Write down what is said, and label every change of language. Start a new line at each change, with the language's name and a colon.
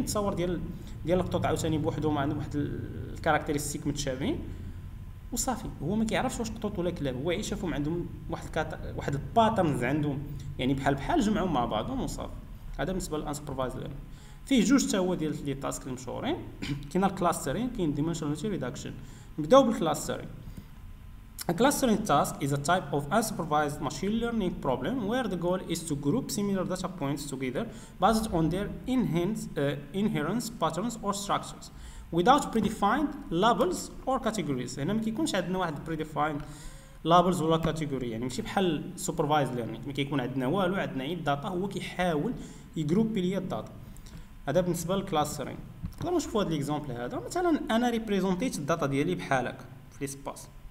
Arabic: التصاور ديال القطط عاوتاني بوحدهم عندهم واحد الكاركتيرستيك متشابهين، وصافي هو ما كيعرفش واش قطط ولا كلاب، هو شافهم عندهم واحد الباترنز عندهم يعني بحال جمعهم مع بعضهم وصافي. هذا بالنسبه للانسوبرفايزد ليرنينغ. فيه جوج حتى هو ديال لي تاسك المشهورين. كاين الكلاسترين، كاين ديمنشناليتي ريدكشن. نبداو بالكلاسترين.
English: A clustering task is a type of unsupervised machine learning problem where the goal is to group similar data points together based on their inherent patterns or structures without predefined labels or categories.
Arabic: هنا ما كيكونش عندنا واحد predefined labels ولا category، يعني ماشي بحال supervised learning ما كيكون عندنا والو، عندنا غير الداتا هو كيحاول يجروبي ليا الداتا. هذا بالنسبه للكلاسترين. نقدروا نشوفوا هذا ليكزامبل هذا. مثلا انا ريبريزونتيت الداتا ديالي بحال هكا في لي سباس.